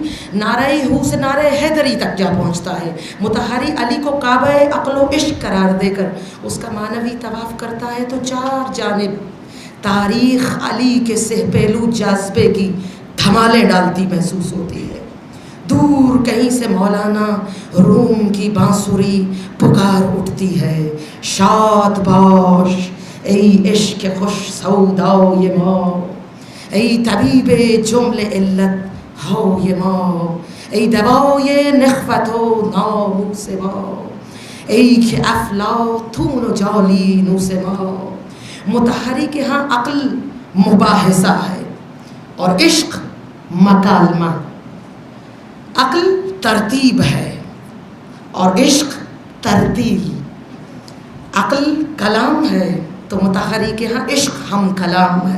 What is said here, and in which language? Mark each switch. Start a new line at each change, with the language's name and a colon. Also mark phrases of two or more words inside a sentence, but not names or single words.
Urdu: نعرہ ہو سے نعرہ حیدری تک جا پہنچتا ہے۔ مطہری علی کو کعبہ عقل و عشق قرار دے کر اس کا معنوی طواف کرتا ہے تو چار جانب تاریخ علی کے سہ پہلو جاذبے کی دھمالیں ڈالتی محسوس ہوتی ہے۔ دور کہیں سے مولانا روم کی بانسری پکار اٹھتی ہے،
Persian: شاد باش ای عشق خوش سودای ما، ای طبیب جمل علت های ما، ای دوای نخوت و ناموس ما، ای که افلاطون و جالینوس ما۔
Urdu: مطہری کے ہاں عقل مباحثہ ہے اور عشق مکالمہ، عقل ترتیب ہے اور عشق ترتیل۔ عقل کلام ہے تو مطہری کے ہاں عشق ہم کلام ہے۔